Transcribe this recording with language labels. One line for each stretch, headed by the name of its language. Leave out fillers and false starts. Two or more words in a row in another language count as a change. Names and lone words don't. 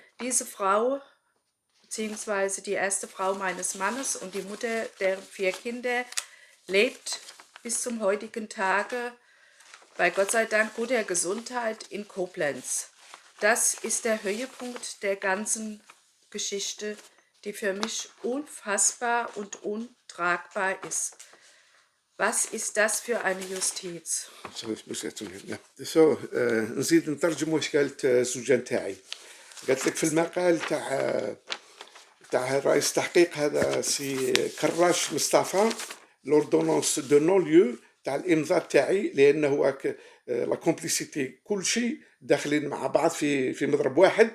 German: Diese Frau, beziehungsweise die erste Frau meines Mannes und die Mutter der 4 Kinder, lebt bis zum heutigen Tage bei Gott sei Dank guter Gesundheit in Koblenz. Das ist der Höhepunkt der ganzen Geschichte, die für mich unfassbar und untragbar ist. Was ist das für eine Justiz?
Arabic: نزيد نترجم واش قالت الزوجة نتاعي. قالت لك في المقال تاع رئيس تحقيق هذا سي كراش مصطفى
French: l'ordonnance de non-lieu
Arabic: تاع الامضاء تاعي لانه
French: la complicité
Arabic: كل شيء داخلين مع بعض في مضرب واحد.